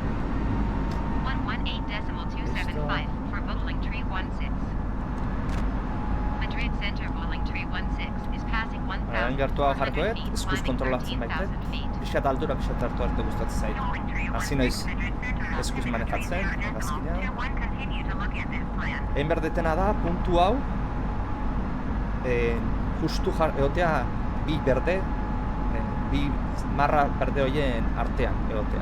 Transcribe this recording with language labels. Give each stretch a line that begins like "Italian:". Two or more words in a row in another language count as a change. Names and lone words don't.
English: 118.275 for Whittling Tree 16. Madrid Center Whittling Tree 16 is passing 1,000
Basque: gertua jarkoet,
English: feet,
Basque: eskuz
English: climbing
Basque: kontrolatzen
English: 13,000
Basque: baitet.
English: feet.
Basque: Pixkat aldura, pixkat hartu arte gustatzen zait. Hasi naiz eskuz manejatzen, hegazkina. Egin berdetena da, puntu hau, justu egotea bi berde, bi marra berde horien artean egotea.